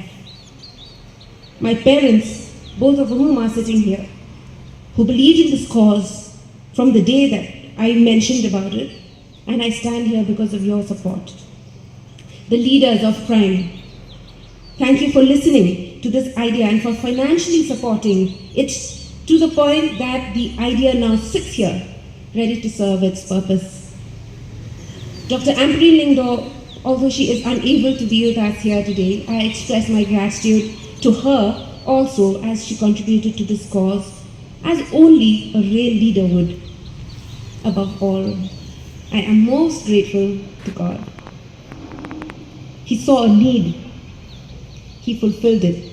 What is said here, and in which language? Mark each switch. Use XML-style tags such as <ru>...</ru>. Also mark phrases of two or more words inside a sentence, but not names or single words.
<en>My parents, both of whom are sitting here, who believed in this cause from the day that I mentioned about it, and I stand here because of your support. The leaders of crime, thank you for listening to this idea and for financially supporting it to the point that the idea now sits here, ready to serve its purpose. Dr. Ambreen Lingdo, although she is unable to be with us here today, I express my gratitude to her also, as she contributed to this cause, as only a real leader would. Above all, I am most grateful to God. He saw a need. He fulfilled it.</en>